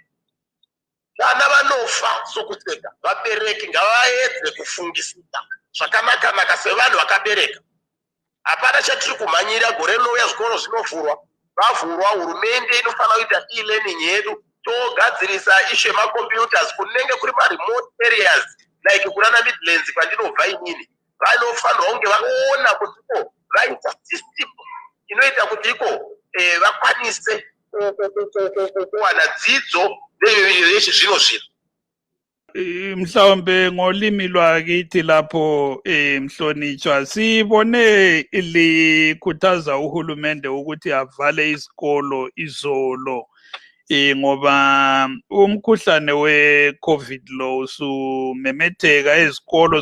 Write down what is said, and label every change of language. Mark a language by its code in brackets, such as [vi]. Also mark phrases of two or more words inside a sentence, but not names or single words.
[sn] Vana vanofa sokuseka. Vabereki ngavaedze kufungisisa zvakanaka sevanhu vakabereka. Hapana chatiri kumhanyira, gore rinouya zvikoro zvinovhurwa. Vavhurwa, hurumende inofanira kuita e-learning yedu. Togadzirisa ishu yemacomputers kunenge kuri [en] remote areas like [sn] kunana Midlands kwandinobva inini. Vanofanirwa kunge vaona kuti vaita system inoita kuti vakwanise kuwana dzidzo yechizvino zvino. [nd] Mhlawumbe ngolimi lwakithi lapho mhlonitshwa sibone likhuthaza uhulumende ukuthi avale isikolo izolo ngoba umkhuhlane we-COVID lo usumemetheka ezikolo.